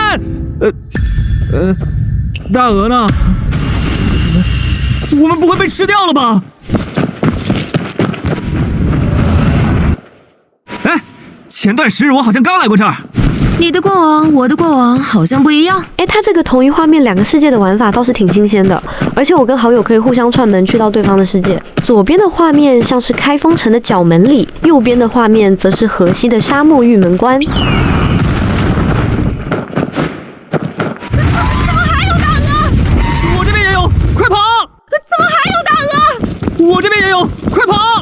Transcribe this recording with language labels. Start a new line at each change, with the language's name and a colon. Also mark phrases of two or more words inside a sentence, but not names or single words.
Chinese: 大鹅呢？我们不会被吃掉了吧？哎，前段时日我好像刚来过这儿。你的过往，我的过往好像不一样。哎，它这個同一畫面2個世界的玩法倒是挺新鮮的，而且我跟好友可以互相串門去到對方的世界。左邊的畫面像是開封城的角門裡，右邊的畫面則是河西的沙漠玉門關。我這邊也有，快跑！